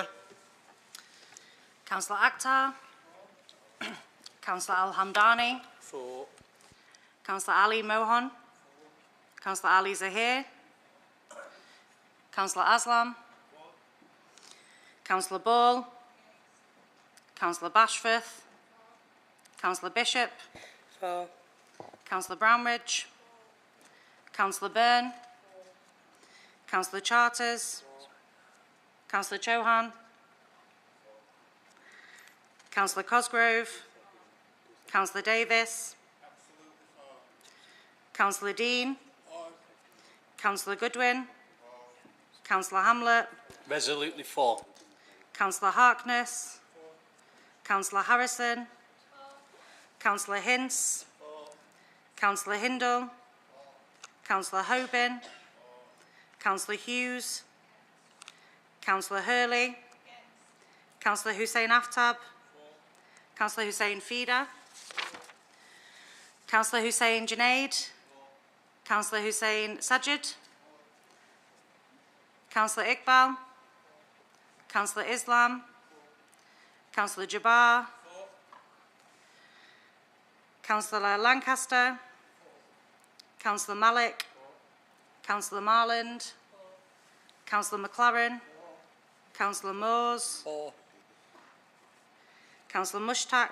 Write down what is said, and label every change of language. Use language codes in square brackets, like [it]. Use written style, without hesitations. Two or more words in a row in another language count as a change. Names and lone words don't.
[en] Councillor Akhtar. Councillor Al-Hamdani. For. Councillor Ali Mohan. Councillor Ali Zahir. Councillor Aslam. Councillor Ball. Councillor Bashforth. Councillor Bishop. Councillor Brownridge. Councillor Byrne. Councillor Charters. Councillor Chauhan. Councillor Cosgrove. Councillor Davis. Councillor Dean. Councillor Goodwin. Councillor Hamlet. Resolutely for. Councillor Harkness. Councillor Harrison. Councillor Hince. Councillor Hindle. Councillor Hoban. Councillor Hughes. Councillor Hurley. Councillor Hussein Aftab. Councillor Hussein Feeder. Councillor Hussein Junaid. Councillor Hussein Sajid. Councillor Iqbal. Councillor Islam. Councillor Jabbar. Councillor Lancaster. Councillor Malik. Councillor Marland. Councillor McLaren. Councillor Moores. Councillor Mushtaq.